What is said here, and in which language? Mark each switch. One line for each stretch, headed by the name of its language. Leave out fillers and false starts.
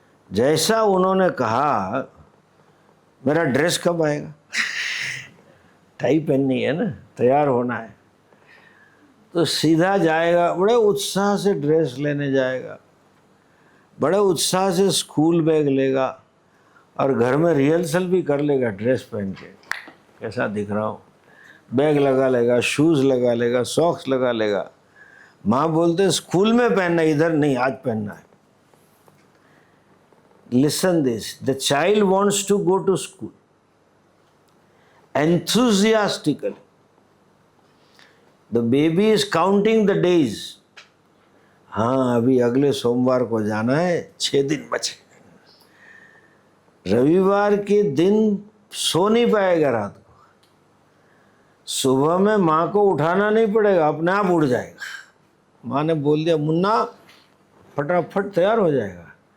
Hindi: जैसा उन्होंने कहा, मेरा ड्रेस कब आएगा, टाई पहननी है ना, तैयार होना है, तो सीधा जाएगा, बड़े उत्साह से ड्रेस लेने जाएगा, बड़े उत्साह से स्कूल बैग लेगा और घर में रिहर्सल भी कर लेगा ड्रेस पहन के, कैसा दिख रहा हूँ, बैग लगा लेगा, शूज़ लगा लेगा, सॉक्स लगा लेगा। माँ बोलते स्कूल में पहनना, इधर नहीं, आज पहनना है।
English: Listen this, the child wants to go to school enthusiastically. The baby is counting the days.
Hindi: हाँ, अभी अगले सोमवार को जाना है, 6 दिन बचे। रविवार के दिन सो नहीं पाएगा रात को, सुबह में माँ को उठाना नहीं पड़ेगा, अपने आप उठ जाएगा। माँ ने बोल दिया मुन्ना फटाफट तैयार हो जाएगा।